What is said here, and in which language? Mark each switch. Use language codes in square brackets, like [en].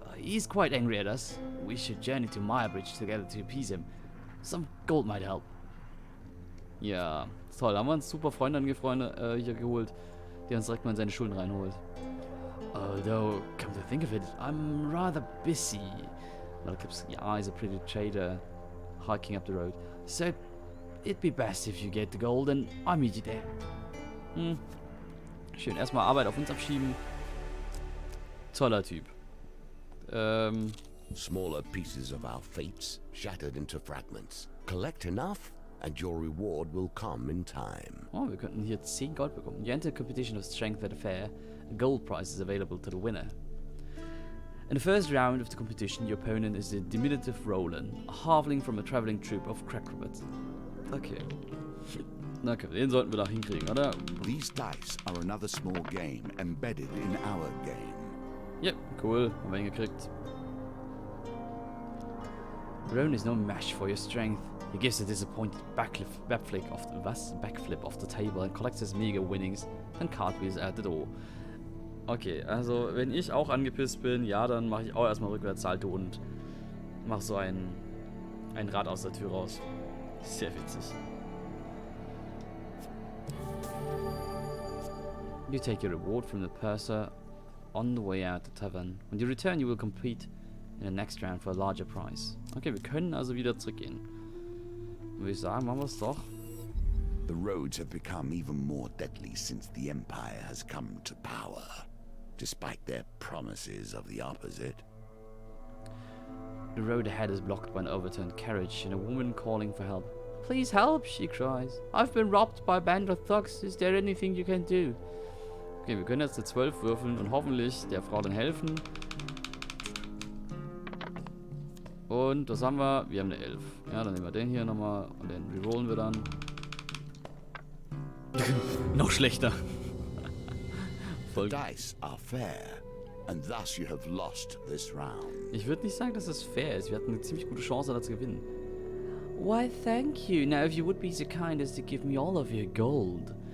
[en] He's quite angry at us. We should journey to Meyerabridge together to appease him. Some gold might help. [de] Ja, toll. Haben wir uns super Freund hier geholt, der uns direkt mal in seine Schulden reinholt. [en] Although, come to think of it, I'm rather busy. Well, yeah, he's a pretty trader hiking up the road. So, it'd be best if you get the gold and I meet you there. [de] Schön, erstmal Arbeit auf uns abschieben. Toller Typ. [en] Smaller pieces of our fates shattered into fragments. Collect enough and your reward will come in time. [de] Oh, wir könnten hier 10 Gold bekommen. [en] You enter a competition of strength at a fair. A gold prize is available to the winner. In the first round of the competition, your opponent is the diminutive Roland, a halfling from a traveling troupe of crackrobats. [de] Okay. Okay, den sollten wir doch hinkriegen, oder? [en] These dice are another small game embedded in our game. [de] Yep, cool. Haben wir hingekriegt. [en] Roland is no match for your strength. He gives a disappointed backflip off the table and collects his meager winnings and cartwheels at the door. [de] Okay, also wenn ich auch angepisst bin, ja, dann mache ich auch erstmal Rückwärtssalto und mache so ein Rad aus der Tür raus. Sehr witzig. [en] You take your reward from the purser on the way out the tavern. When you return, you will compete in the next round for a larger prize. [de] Okay, wir können also wieder zurückgehen. Würde ich sagen, machen wir es doch. [en] The roads have become even more deadly since the Empire has come to power, despite their promises of the opposite. The road ahead is blocked by an overturned carriage and a woman calling for help. Please help, she cries. I've been robbed by a band of thugs. Is there anything you can do? [de] Okay, wir können jetzt eine 12 würfeln und hoffentlich der Frau dann helfen. Und was haben wir? Wir haben eine 11. Ja, dann nehmen wir den hier nochmal und den rerollen wir dann. Noch schlechter. [en] The dice are fair, and thus you have lost this round. [de] Ich würde nicht sagen, dass es fair ist. Wir hatten eine ziemlich gute Chance, da zu gewinnen. [en] Why, thank you. Now, if you would be so kind as to give me all of your gold.